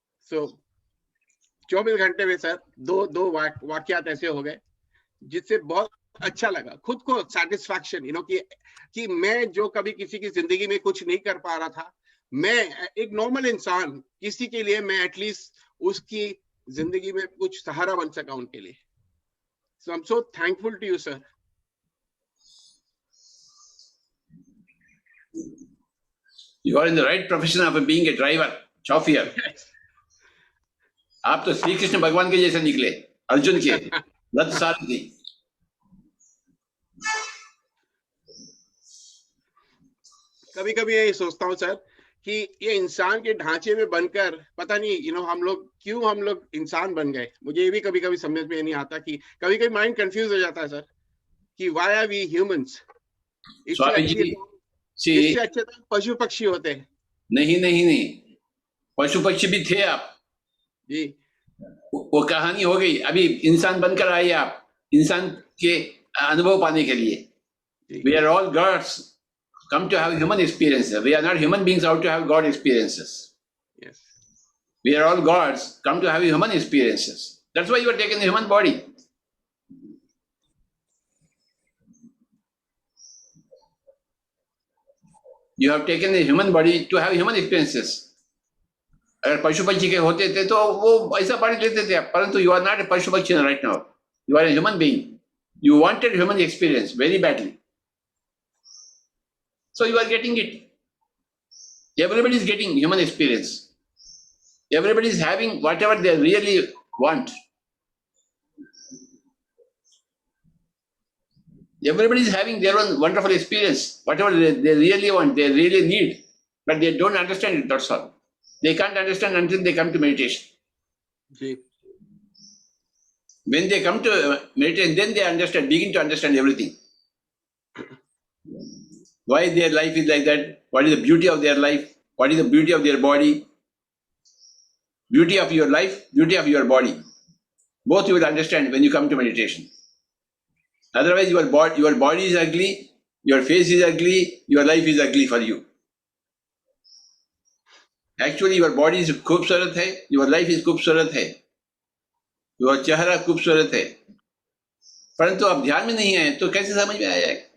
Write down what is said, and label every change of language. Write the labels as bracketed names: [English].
[Hindi] सो 24 घंटे में सर दो वाकयात ऐसे हो गए जिससे बहुत अच्छा लगा, खुद को सेटिस्फैक्शन कि मैं जो कभी किसी की जिंदगी में कुछ नहीं कर पा रहा था, मैं एक नॉर्मल इंसान, किसी के लिए मैं एटलीस्ट उसकी जिंदगी में कुछ सहारा बन सका उनके लिए। [English] So I am so thankful to you sir. You are in the right profession of being a driver, chauffeur. [Hindi] आप तो श्री कृष्ण भगवान के जैसे निकले, अर्जुन के रथ सारथी। कभी कभी यही सोचता हूँ सर कि ये इंसान के ढांचे में बनकर पता नहीं हम लोग इंसान बन गए। मुझे ये भी कभी कभी समझ में नहीं आता कि कभी कभी माइंड कंफ्यूज हो जाता है सर कि [English] Why are we humans. [Hindi] इससे अच्छे तो पशु पक्षी होते हैं। नहीं, पशु पक्षी भी थे आप जी, वो कहानी हो गई। अभी इंसान बनकर आए आप, इंसान के अनुभव पाने के लिए। [English] We are all gods come to have human experiences. We are not human beings out to have God experiences. Yes. We are all gods come to have human experiences. That's why you are taking the human body. You have taken the human body to have human experiences. [Hindi] अगर पशु पक्षी के होते थे तो वो ऐसा body लेते थे, परंतु [English] You are not a पशु पक्षी right now, you are a human being. You wanted human experience very badly, so you are getting it. Everybody is getting human experience. Everybody is having whatever they really want. Everybody is having their own wonderful experience, whatever they really want, they really need, but they don't understand it, that's all. They can't understand until they come to meditation. [Hindi] Ji [English] When they come to meditation, then they understand, begin to understand everything. Why their life is like that, what is the beauty of their life, what is the beauty of their body, beauty of your life, beauty of your body. Both you will understand when you come to meditation. Otherwise, your body is ugly, your face is ugly, your life is ugly for you. Actually, your body is [Hindi] खूबसूरत है, [English] your life is [Hindi] खूबसूरत है, your चेहरा खूबसूरत है, परंतु आप ध्यान में नहीं आए तो कैसे समझ में आएगा?